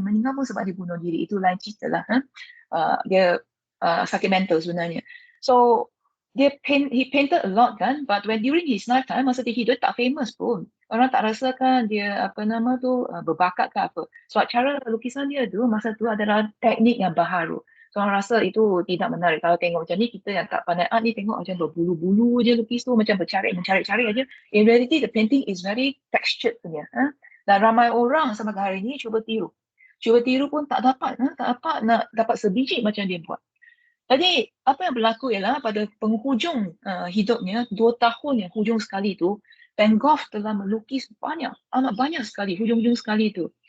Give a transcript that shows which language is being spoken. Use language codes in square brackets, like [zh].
[ms] Meninggal pun sebab dia bunuh diri. Itu lain cerita lah. Dia sakit mental sebenarnya. [en] So he painted a lot kan, but when during his lifetime, [ms] masa dia hidup tak famous pun. Orang tak rasakan dia berbakat ke apa. So cara lukisan dia tu masa tu adalah teknik yang baharu. So orang rasa itu tidak menarik. Kalau tengok macam ni, kita yang tak pandai art ni tengok macam berbulu-bulu je lukis tu, macam mencari-cari aja. [en] In reality, the painting is very textured punya. [ms] Dan ramai orang sampai hari ni cuba tiru pun tak dapat nak dapat sebiji macam dia buat. Jadi apa yang berlaku ialah pada penghujung hidupnya, 2 tahun yang hujung sekali tu, Van Gogh telah melukis amat banyak sekali, hujung-hujung sekali tu.